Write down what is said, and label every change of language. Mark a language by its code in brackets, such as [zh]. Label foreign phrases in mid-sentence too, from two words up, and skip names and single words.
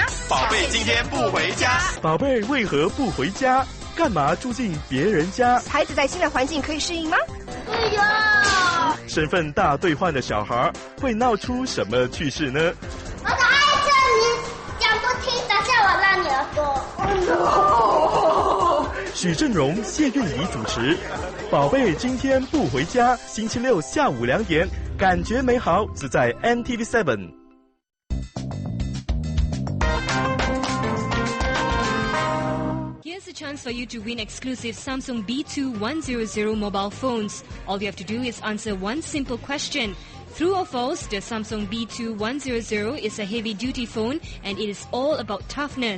[zh] 寶貝今天不回家，寶貝為何不回家？幹嘛住進別人家？孩子在新的環境可以適應嗎？對呀。身份大兌換的小孩會鬧出什麼趣事呢？我的愛着你，講不聽，等下我讓你兒子。许振荣、谢韵仪主持。宝贝，今天不回家，星期六下午2点，感觉美好只在 NTV7。 [en] Here's a chance for you to win exclusive Samsung B2100 mobile phones. All you have to do is answer one simple question. True or false, the Samsung B2100 is a heavy-duty phone and it is all about toughness.